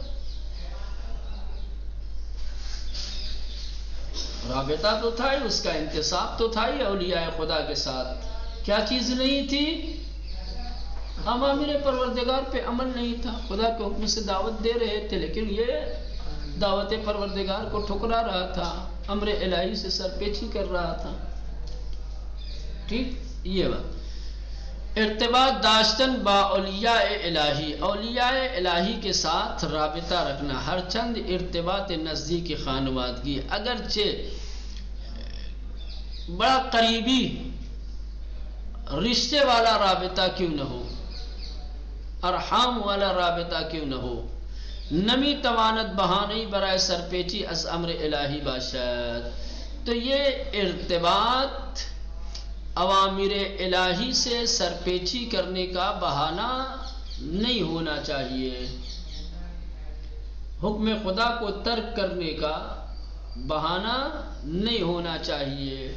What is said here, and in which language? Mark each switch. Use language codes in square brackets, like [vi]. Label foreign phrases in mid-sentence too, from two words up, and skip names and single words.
[ur] رابطہ تو تھا ہی، اس کا انتصاب تو تھا ہی اولیاء خدا کے ساتھ، کیا چیز نہیں تھی؟ اوامر پروردگار پہ عمل نہیں تھا، خدا کے حکم سے دعوت دے رہے تھے لیکن یہ دعوت پروردگار کو ٹھکرا رہا تھا، امر الہی سے سرپیچی کر رہا تھا۔ ٹھیک، یہ بات [fa] ارتباط داشتن با اولیاء الہی، [ur] اولیاء الہی کے ساتھ رابطہ رکھنا، [fa] ہر چند ارتباط نزدیک خانوادگی، [ur] اگرچہ بڑا قریبی رشتے والا رابطہ کیوں نہ ہو، ارحام والا رابطہ کیوں نہ ہو، [fa] نمی توانت بہانی برائے سرپیچی از امر الہی باشد، [ur] تو یہ ارتباط اوامر الہی سے سرپیچی کرنے کا بہانہ نہیں ہونا چاہیے، حکم خدا کو ترک کرنے کا بہانہ نہیں ہونا چاہیے۔